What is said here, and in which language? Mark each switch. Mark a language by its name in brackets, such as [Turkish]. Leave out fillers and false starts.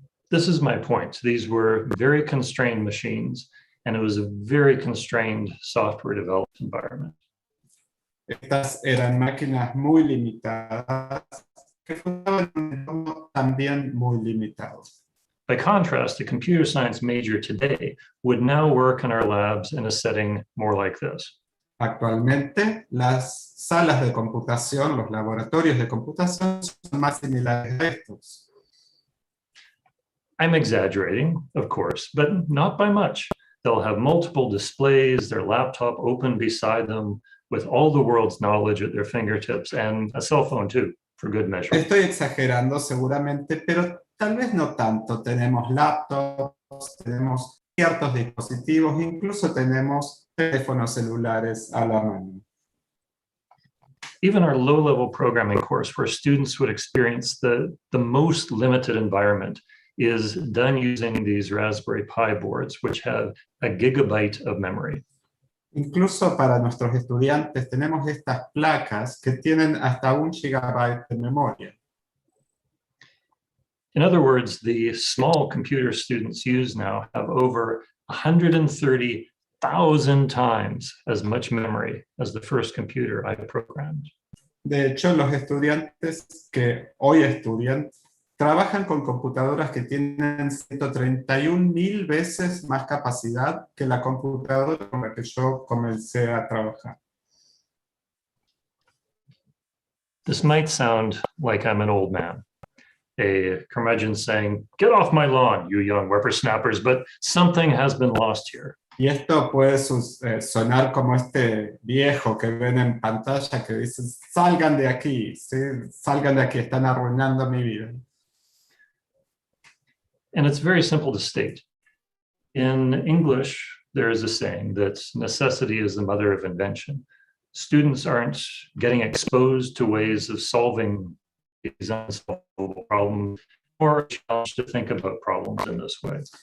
[English] This is my point. These were very constrained machines, and it was a very constrained software development environment. [Spanish] Estas eran máquinas muy limitadas que funcionaban en un entorno también muy limitado. [English] By contrast, a computer science major today would now work in our labs in a setting more like this. [Spanish] Actualmente, las salas de computación, los laboratorios de computación son más similares a estos. [English] I'm exaggerating, of course, but not by much. They'll have multiple displays, their laptop open beside them, with all the world's knowledge at their fingertips, and a cell phone too, for good measure. [Spanish] Estoy exagerando seguramente, pero tal vez no tanto. Tenemos laptops, tenemos ciertos dispositivos, incluso tenemos teléfonos celulares a la mano. [English] Even our low-level programming course, where students would experience the most limited environment, is done using these Raspberry Pi boards, which have a gigabyte of memory. [Spanish] Incluso para nuestros estudiantes tenemos estas placas que tienen hasta 1 gigabyte de memoria. [English] In other words, the small computer students use now have over 130,000 times as much memory as the first computer I programmed. [Spanish] De hecho, los estudiantes que hoy estudian trabajan con computadoras que tienen 131,000 veces más capacidad que la computadora con la que yo comencé a trabajar. [English] This might sound like I'm an old man, a curmudgeon saying, "Get off my lawn, you young whippersnappers," but something has been lost here. [Spanish] Y esto puede sonar como este viejo que ven en pantalla que dice, salgan de aquí, ¿sí? Salgan de aquí, están arruinando mi vida. [English] And it's very simple to state. In English, there is a saying that necessity is the mother of invention. Students aren't getting exposed to ways of solving these unsolvable problems or challenged to think about problems in this way.